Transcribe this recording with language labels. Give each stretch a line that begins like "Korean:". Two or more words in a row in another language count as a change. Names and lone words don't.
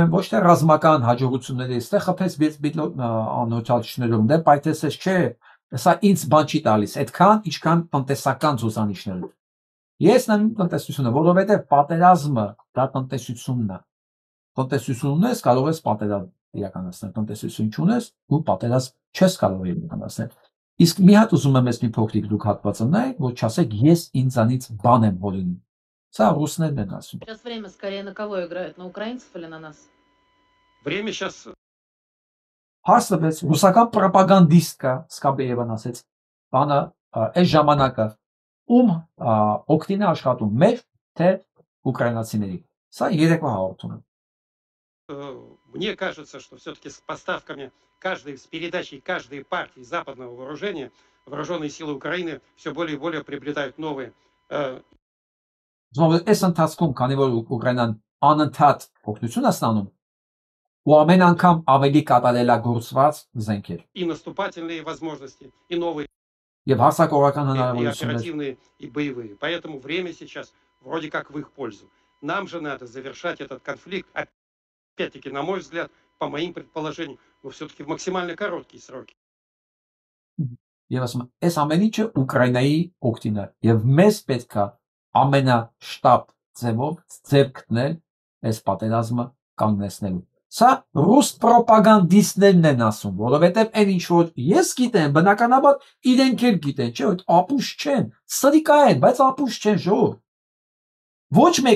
Armenian: եմ ոչ թե ռազմական հաջողությունների, այստեղ խփեց անօթաչներում, դե պայթեցես չէ, սա ինձ բան չի տալիս, այդքան ինչքան տնտեսական ցուցանիշներով։ Ես նայում տնտեսությունը, որովհետև պատերազմը դա տնտեսությունն է։ Տնտեսություն ունես, կարող ես պատերազմ իրականացնել, տնտեսություն չունես, ու պատերազմ չես կարող իրականացնել։ Իսկ մի հատ ուզում եմ ես մի փոքրիկ դուք հատվածը նայեք, որ չասեք ես ինձանից բան եմ հորինում։ Սա ռուսներն են ասում։
Russian: Сейчас время скорее на кого играет, на украинцев или на нас? Время сейчас...
Armenian: Հարցվեց ռուսական պրոպագանդիստ կա, Սկաբեևան ասեց, բանը այս ժամանակը ում օգտին է աշխատում, մեր թե ուկրաինացիների։ Սա երեկվա հաղորդում է։
Russian: Мне кажется, что все-таки с поставками с передачей каждой партии западного вооружения вооруженные силы Украины все более и более приобретают новые.
Armenian: Այս ընթացքում, քանի որ Ուկրաինան անընդհատ օգնություն է ստանում, ու ամեն անգամ ավելի կատարելագործված զենքեր։
Russian: И наступательные возможности, и новые,
Armenian: Եվ հարձակողական
Russian: и
Armenian: հնարավորություններ։
Russian: оперативные, и боевые. Поэтому время сейчас вроде как в их пользу. Нам же надо завершать этот конфликт, опять-таки, на мой взгляд, по моим предположениям, но все-таки в максимально короткие сроки.
Armenian: Եվ ասում եմ, այս ամեն ինչը Ուկրաինայի օգտին է, եւ մեզ պետք է ամենաշտապ ձևով ձև գտնել այս պատերազմը կանգնեցնելու։ Սա ռուս պրոպագանդիստներն են ասում, որովհետեւ այն ինչ որ ես գիտեմ, բնականաբար իրենք էլ գիտեն, չէ՞, այդ ապուշ չեն, սրիկա են, բայց ապուշ չեն ժողով։ Ոչ մեկ